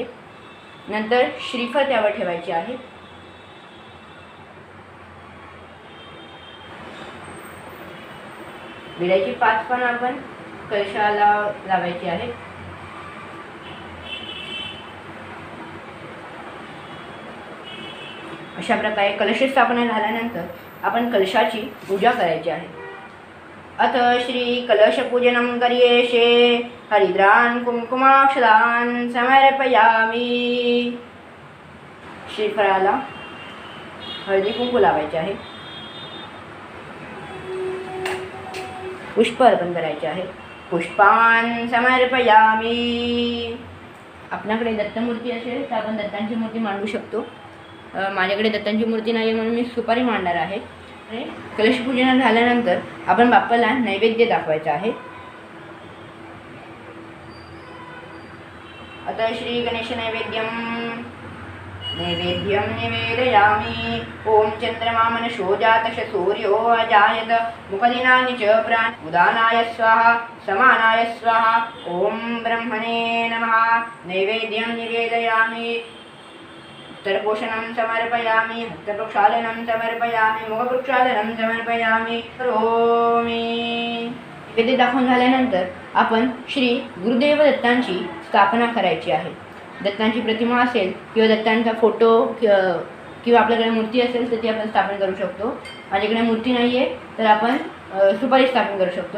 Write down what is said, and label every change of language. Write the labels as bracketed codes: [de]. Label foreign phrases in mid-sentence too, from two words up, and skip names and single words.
[mr] नंतर श्रीफळ त्यावर ठेवायचे आहे. विड्याची 5 पानं आपण कलशाला लावायची आहे. अशा प्रकारे कलश स्थापना झाल्यानंतर आपण कलशाची पूजा करायची आहे. [sa] अथ श्री कलश पूजनं करिष्ये हरिद्रान् कुंकुमाक्षदान् समर्पयामि. [mr] श्रीफळाला हळदी कुंकू लावायचे आहे. पुष्प अर्पण करायचे आहे. [sa] पुष्पान समर्पयामी. [mr] आपल्याकडे दत्तमूर्ती असेल तर आपण दत्तांची मूर्ती मांडू शकतो. माझ्याकडे दत्तांची मूर्ती नाही आहे म्हणून मी सुपारी मांडणार आहे. आणि कलशपूजन झाल्यानंतर आपण बाप्पाला नैवेद्य दाखवायचा आहे. आता [sa] श्री गणेश नैवेद्यम निवेदयामि. ओम चंद्रमा मनशो जातश सूर्यो अजायत मुखदिनानि च प्राण उदानाय स्वाहा समानाय स्वाहा. ओम ब्रह्मणे नमः. नैवेद्यं निवेदयामि. उत्तरपोषणं समर्पयामि. हस्तप्रक्षालनं समर्पयामि. मुखप्रक्षालनं समर्पयामि. करोमि. [mr] नैवेद्य दाखवून झाल्यानंतर आपण श्री गुरुदेव दत्तांची स्थापना करायची आहे. दत्तांची प्रतिमा असेल किंवा दत्तांचा फोटो किंवा आपल्याकडे मूर्ती असेल तर ती आपण स्थापन करू शकतो. माझ्याकडे मूर्ती नाही आहे तर आपण सुपारी स्थापन करू शकतो.